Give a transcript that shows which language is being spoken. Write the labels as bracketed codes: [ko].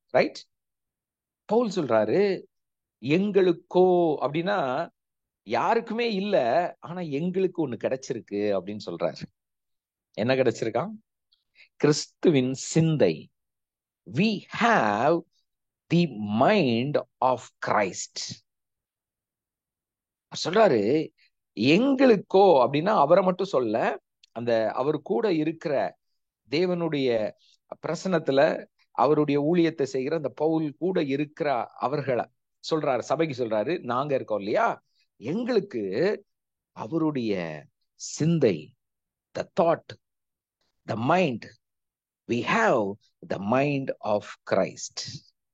[ta] Right? Pavul சொல்றாரு, எங்களுக்கோ அப்படின்னா யாருக்குமே இல்ல, ஆனா எங்களுக்கு ஒண்ணு கிடைச்சிருக்கு அப்படின்னு சொல்றாரு. என்ன கிடைச்சிருக்கான்? கிறிஸ்துவின் சிந்தை. [en] We have the mind of Christ. [ta] சொல்றாரு எங்களுக்கோ அப்படின்னா அவரை மட்டும் சொல்ல, அந்த அவர் கூட இருக்கிற தேவனுடைய பிரசனத்துல அவருடைய ஊழியத்தை செய்கிற அந்த பவுல் கூட இருக்கிற அவர்களை சொல்றாரு, சபைக்கு சொல்றாரு, நாங்க இருக்கோம் இல்லையா, எங்களுக்கு அவருடைய சிந்தை, [en] the thought, the mind, we have the mind of Christ.